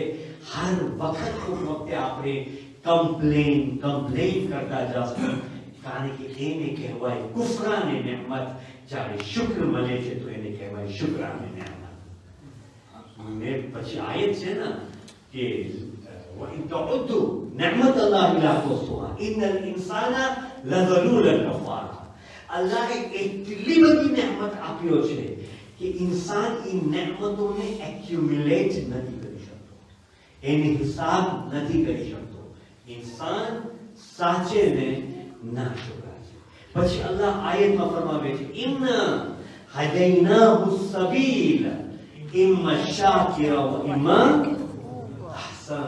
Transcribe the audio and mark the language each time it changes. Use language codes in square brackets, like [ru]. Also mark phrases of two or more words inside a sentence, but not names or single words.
[gu] હર વખતે આપણે કમ્પ્લેન કરતા જશું, કારણ કે એને કહેવાય [ur] كفران نعمت. [gu] જ્યારે શુક્ર મળે છે તો એને કહેવાય [ur] شكران نعمت. [gu] ને પછી આયત છે ને કે [ar] وَإِن تَعُدُّوا نِعْمَةَ اللَّهِ لَا تُحْصُوهَا إِنَّ الْإِنسَانَ لَظَلُومٌ كَفَّارٌ. [gu] અલ્લાહે એટલી બધી નેમત આપ્યો છે કે ઇન્સાન એ નેમતોને એક્યુમ્યુલેટ નથી કરી શકતો, એની હિસાબ નથી કરી શકતો. ઇન્સાન સાચેને ના શુક્ર છે. પછી અલ્લાહ આયતમાં ફરમાવે છે [ar] إنا هديناه سبيل إما شاكرا و إما أحسان.